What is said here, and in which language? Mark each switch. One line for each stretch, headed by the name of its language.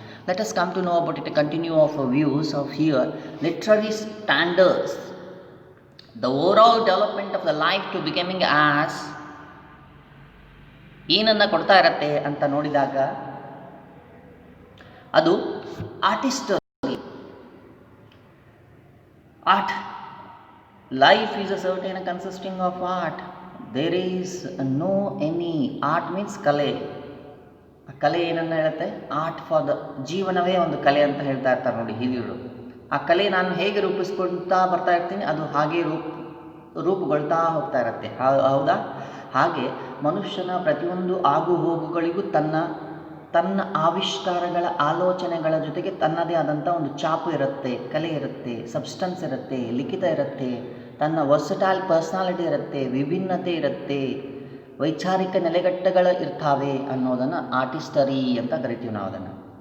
English: Let us come to know about it, continue of views of here. Literary standards, the overall development of the life to becoming as
Kannada: ಏನನ್ನು ಕೊಡ್ತಾ ಇರತ್ತೆ ಅಂತ ನೋಡಿದಾಗ ಅದು
English: Artist art. Life is a certain consisting of art. There is no any art means ಕಲೆ.
Kannada: ಕಲೆ ಏನನ್ನ ಹೇಳುತ್ತೆ? ಆರ್ಟ್ ಫಾರ್ ದ ಜೀವನವೇ ಒಂದು ಕಲೆ ಅಂತ ಹೇಳ್ತಾ ಇರ್ತಾರೆ ನೋಡಿ ಹಿರಿಯರು. ಆ ಕಲೆ ನಾನು ಹೇಗೆ ರೂಪಿಸ್ಕೊಳ್ತಾ ಬರ್ತಾ ಇರ್ತೀನಿ, ಅದು ಹಾಗೆ ರೂಪುಗೊಳ್ತಾ ಹೋಗ್ತಾ ಇರುತ್ತೆ. ಹೌದಾ? ಹಾಗೆ ಮನುಷ್ಯನ ಪ್ರತಿಯೊಂದು ಆಗು ಹೋಗುಗಳಿಗೂ ತನ್ನ ಆವಿಷ್ಕಾರಗಳ ಆಲೋಚನೆಗಳ ಜೊತೆಗೆ ತನ್ನದೇ ಆದಂಥ ಒಂದು ಚಾಪು ಇರುತ್ತೆ, ಕಲೆ ಇರುತ್ತೆ, ಸಬ್ಸ್ಟೆನ್ಸ್ ಇರುತ್ತೆ, ಲಿಖಿತ ಇರುತ್ತೆ, ತನ್ನ ವರ್ಸಟೈಲ್ ಪರ್ಸ್ನಾಲಿಟಿ ಇರುತ್ತೆ, ವಿಭಿನ್ನತೆ ಇರುತ್ತೆ, ವೈಚಾರಿಕ ನೆಲೆಗಟ್ಟುಗಳು ಇರ್ತಾವೆ ಅನ್ನೋದನ್ನು ಆರ್ಟಿಸ್ಟರಿ ಅಂತ ಕರಿತೀವಿ ನಾವು ಅದನ್ನು.